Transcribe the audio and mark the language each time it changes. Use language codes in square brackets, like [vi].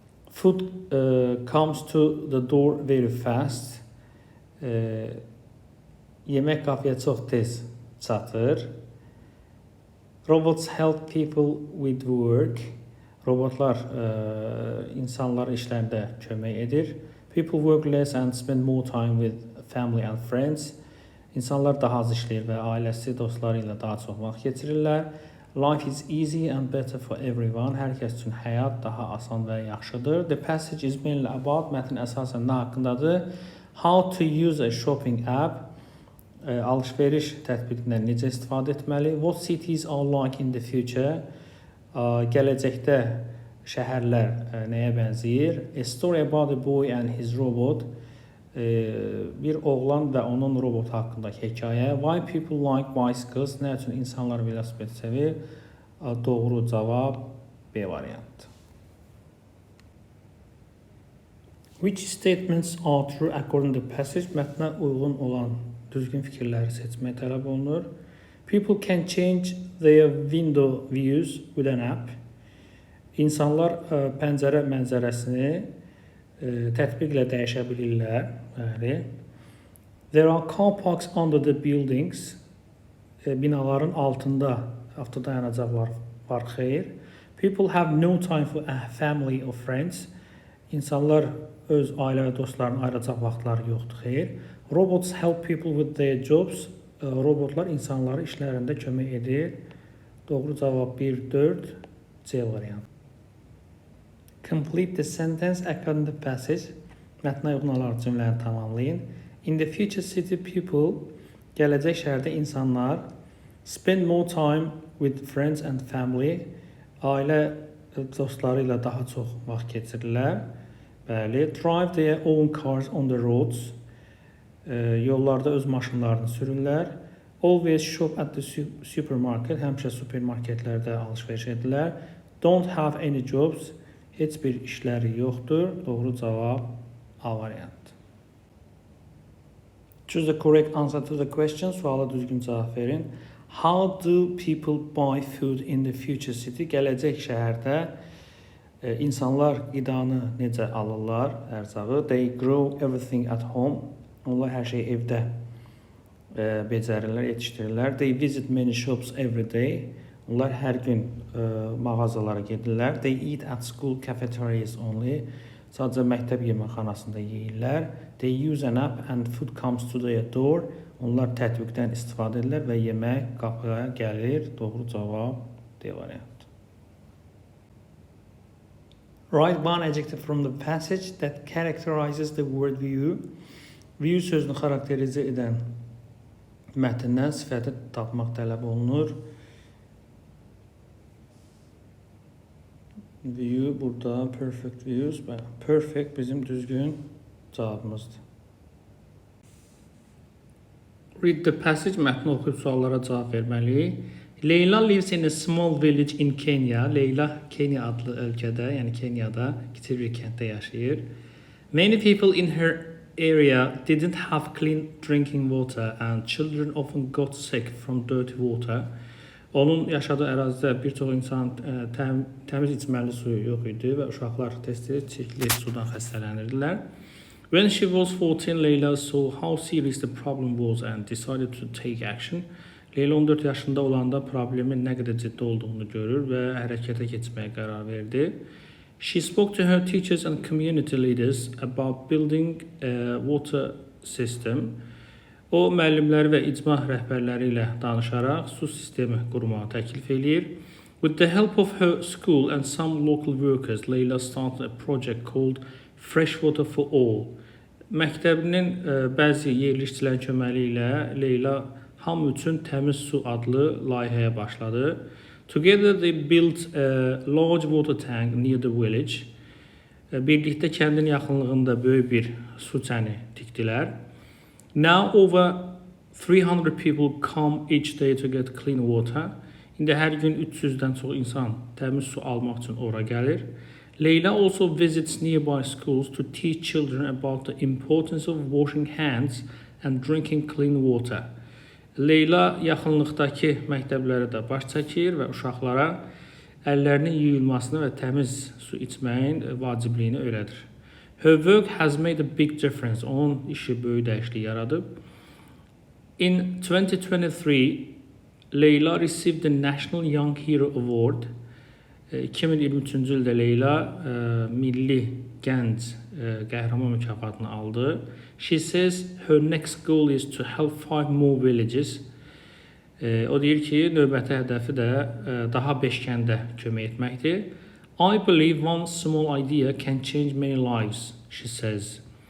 [en] Food comes to the door very fast. [az] Yemək qapıya çox tez çatır. [en] Robots help people with work. [az] Robotlar insanlara işlərdə kömək edir. [en] People work less and spend more time with family and friends. [az] İnsanlar daha az işləyir və ailəsi, dostları ilə daha çox vaxt keçirirlər. [en] Life is easy and better for everyone. [az] Hər kəs üçün həyat daha asan və yaxşıdır. [en] The passage is mainly about, [az] mətn əsasən nə haqqındadır? [en] How to use a shopping app. [az] Alış-veriş tətbiqindən necə istifadə etməli? [en] What cities are like in the future? [az] Gələcəkdə şəhərlər nəyə bənzəyir? [en] A story about a boy and his robot. [az] Bir oğlan və onun robotu haqqındakı hekayə. [en] Why people like bicycles? [az] Nə üçün insanlar velosiped sevir? Doğru cavab B variantı. [en] Which statements are true according to the passage? [az] Mətnə uyğun olan düzgün fikirləri seçmək tələb olunur. [en] People can change their window views with an app. [az] İnsanlar pəncərə mənzərəsini tətbiqlə dəyişə bilirlər. [en] There are car parks under the buildings. [az] Binaların altında avtodayanacaqlar var, xeyr. [en] People have no time for a family or friends. [az] İnsanlar öz ailə və dostlarının ayıracaq vaxtları yoxdur, xeyr. [en] Robots help people with their jobs. [az] Robotlar insanları işlərində kömək edir. Doğru cavab 1-4 C variantı. [en] Complete the sentence according to the passage. [az] Mətnə uyğun olaraq cümləni tamamlayın. [en] In the future city people, [az] gələcək şəhərdə insanlar [en] spend more time with friends and family. [az] Ailə dostları ilə daha çox vaxt keçirirlər. [en] Bəli, drive their own cars on the roads. [az] Yollarda öz maşınlarını sürürlər. [en] Always shop at the supermarket. [az] Həmişə supermarketlərdə alış-veriş edirlər. [en] Don't have any jobs. [az] Heç bir işləri yoxdur. Doğru cavab A variantı. [en] Choose the correct answer to the question. [az] Suala düzgün cavab verin. [en] How do people buy food in the future city? [az] Gələcək şəhərdə insanlar qidanı necə alırlar, ərzağı? [en] They grow everything at home. [az] Onlar hər şeyi evdə becərirlər, yetişdirirlər. [en] They visit many shops every day. [az] Onlar hər gün mağazalara gedirlər. [en] They eat at school cafeterias only. [az] Sadəcə məktəb yeməkxanasında yeyirlər. [en] They use an app and food comes to their door. [az] Onlar tətbiqdən istifadə edirlər və yemək qapıya gəlir. Doğru cavab D variantı. [en] Write one adjective from the passage that characterizes the word view. [az] View sözünü xarakterizə edən mətndən sifəti tapmaq tələb olunur. [en] View burada perfect views. [az] Perfect bizim düzgün cavabımızdır. [en] Read the passage, [az] mətni oxuyub suallara cavab verməliyik. [en] Leyla lives in a small village in Kenya. [az] Leyla Kenya adlı ölkədə, yəni Kenyada kiçik bir kənddə yaşayır. [en] Many people in her area didn't have clean drinking water and children often got sick from dirty water. [az] Onun yaşadığı ərazidə bir çox insan təmiz içməli suyu yox idi və uşaqlar tez-tez çirkli sudan xəstələnirdilər. [en] When she was 14, Leyla saw how serious the problem was and decided to take action. [az] Leyla 14 yaşında olanda problemin nə qədər ciddi olduğunu görür və hərəkətə keçməyə qərar verdi. [en] She spoke to her teachers and community leaders about building a water system. [az] O, müəllimləri və icma rəhbərləri ilə danışaraq su sistemi qurmağı təklif eləyir. [en] With the help of her school and some local workers, Leyla started a project called Fresh Water for All. [az] Məktəbinin bəzi yerli işçilərin köməyi ilə Leyla hamı üçün təmiz su adlı layihəyə başladı. [en] Together they built a large water tank near the village. [az] Birlikdə kəndin yaxınlığında böyük bir su çəni tikdilər. [en] Now over 300 people come each day to get clean water. [az] İndi hər gün 300-dən çox insan təmiz su almaq üçün ora gəlir. [en] Leyla also visits nearby schools to teach children about the importance of washing hands and drinking clean water. [az] Leyla yaxınlıqdakı məktəblərə də baş çəkir və uşaqlara əllərinin yuyulmasını və təmiz su içməyin vacibliyini öyrədir. [en] Her work has made a big difference. [az] Onun işi böyük dəyişiklik yaradıb. [en] In 2023, Leyla received the National Young Hero Award. [az] 2023-cü ildə Leyla milli gənc qəhrəman mükafatını aldı. [en] She says her next goal is to help 5 more villages. [az] O deyir ki, növbəti hədəfi də daha 5 kəndə kömək etməkdir. [en] I believe one small idea can change many lives, she says.